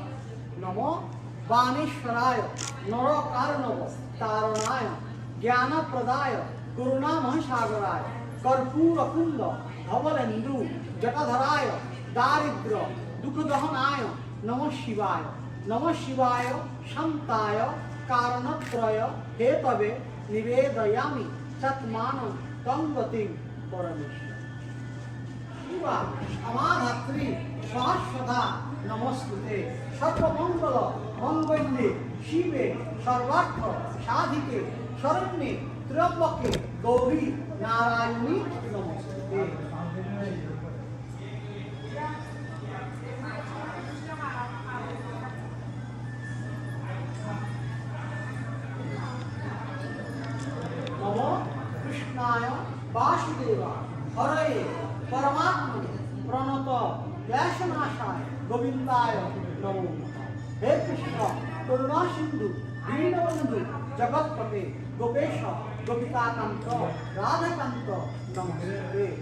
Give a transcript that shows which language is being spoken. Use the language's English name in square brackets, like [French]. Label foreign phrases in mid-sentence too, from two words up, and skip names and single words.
[Sanskrit] নমো বাণেশ্বরায় নরকার্ণব তারণায় জ্ঞানপ্রদায় করুণামহাসাগরায় কর্পূরকুণ্ড ধবলেন্দু জটাধরায় দারিদ্র দুঃখদহনায় নমঃ শিবায়। নমঃ শিবায় শান্তায় কারণত্রয় হেতবে নিবেদয়ামি সৎমানং তঙ্গতিং পরমেশ্বর। শিবা সমাধাত্রী সহস্রধা নমস্তুতে সর্বমঙ্গল মঙ্গল্যে শিবে সর্বার্থ সাধিকে শরণ্যে ত্র্যম্বকে গৌরী নারায়ণী নমস্তুতে। নমো কৃষ্ণায় বাসুদেবা হরয়ে পরমাত্মনে প্রণত ক্লেশনাশায় গোবিন্দায় নমো নমঃ। হে কৃষ্ণ করুণা সিন্ধু দীনবন্ধু জগৎপতে গোপেশ গোপিকাকান্ত রাধাকান্ত নমস্তে।